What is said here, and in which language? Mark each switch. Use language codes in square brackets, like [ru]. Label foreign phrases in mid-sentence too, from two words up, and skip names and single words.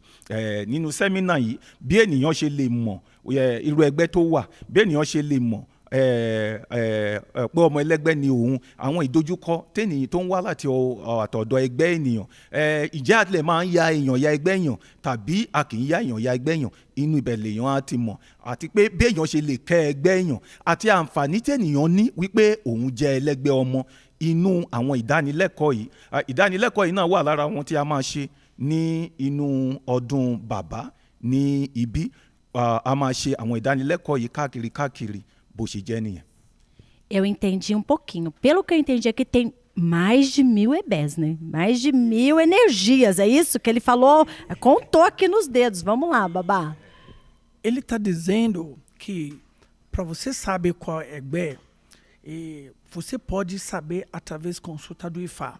[yo] Nínú sẹ́mínà yìí, bí ènìyàn ṣe lè mọ̀ irú ẹgbẹ́ tó wà, bí ènìyàn ṣe lè mọ̀ pé ọmọ ẹlẹ́gbẹ́ ni òun, àwọn ìdojúkọ tẹ́nìyàn tó ń wá láti àtọ̀dọ̀ ẹgbẹ́ ènìyàn, ìjẹ́ àtìlẹ̀ máa ń ya èèyàn ya ẹgbẹ́ èèyàn tàbí a kì í ya èèyàn ya ẹgbẹ́ èèyàn, inú ibẹ̀ lèèyàn á ti mọ̀, àti pé bí èèyàn ṣe lè kẹ́ ẹgbẹ́ èèyàn àti àǹfààní tẹ́nìyàn ní wípé òun jẹ́ ẹlẹ́gbẹ́ ọmọ inú àwọn ìdánilẹ́kọ̀ọ́ yìí. Ìdánilẹ́kọ̀ọ́ yìí náà wà lára wọn tí a máa ṣe ní inú ọdún bàbá ní ibi. A máa ṣe àwọn ìdánilẹ́kọ̀ọ́ yìí káàkiri bó ṣe jẹ́ nìyẹn. [pt] Eu entendi pouquinho. Pelo que eu entendi aqui, tem mais de 1000 EBEs, né? Mais de 1000 energias. É isso que ele falou? Contou aqui nos dedos. Vamos lá, Babá. Ele está dizendo que para você saber qual é Egbé, você pode saber através da consulta do Ifá.